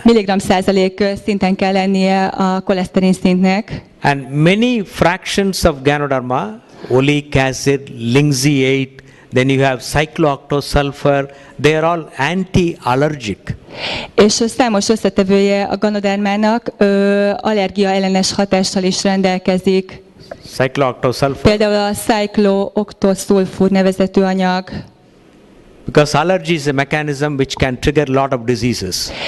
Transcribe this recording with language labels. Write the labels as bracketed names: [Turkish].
[Hungarian] Milligram százalék szinten kell lennie a koleszterin szintnek. [English] And many fractions of Ganoderma, oleic acid, linseed, then you have cyclooctosulfur, they are all anti-allergic. [Hungarian] És számos összetevője a ganodermának allergia ellenes hatással is rendelkezik. [English] Cyclooctosulfur. [Hungarian] Például a cyclooctosulfur nevezetű anyag. [English] Because allergy is a mechanism which can trigger a lot of diseases.